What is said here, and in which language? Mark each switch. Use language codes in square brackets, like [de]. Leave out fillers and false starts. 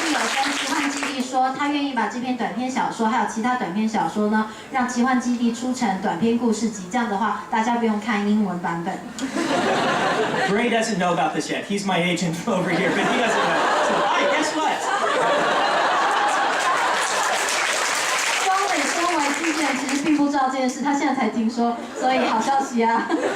[zh] 跟奇幻基地说，他愿意把这篇短篇小说，还有其他短篇小说呢，让奇幻基地出成短篇故事集。这样的话，大家不用看英文版本。 [en] Gray doesn't know about this yet. He's my agent over here, but he doesn't know. So, hey, guess what? [zh] 庄磊身为经纪人，其实并不知道这件事，他现在才听说，所以好消息啊。